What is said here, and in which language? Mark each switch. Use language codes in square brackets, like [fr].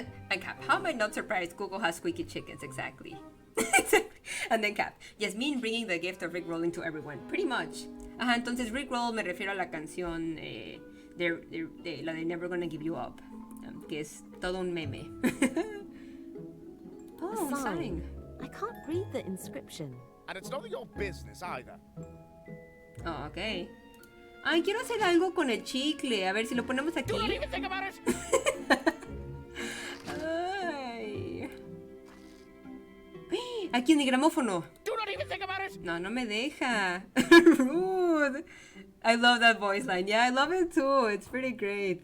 [en] And Cap, how am I not surprised Google has squeaky chickens? Exactly. And then Cap, Yasmin bringing the gift of rickrolling to everyone. Pretty much. [es] Ajá, entonces rickroll me refiero a la canción de la de Never Gonna Give You Up, que es todo un meme. Oh, [en] A sign. sign. I can't read the inscription. And it's none of your business either. Oh, okay. [es] Ay, quiero hacer algo con el chicle. A ver si lo ponemos aquí. [en] Do not even think about it! Ay. [es] Aquí en el gramófono. [en] Do not even think about it! [es] No, no me deja. [en] Rude. I love that voice line. Yeah, I love it too. It's pretty great.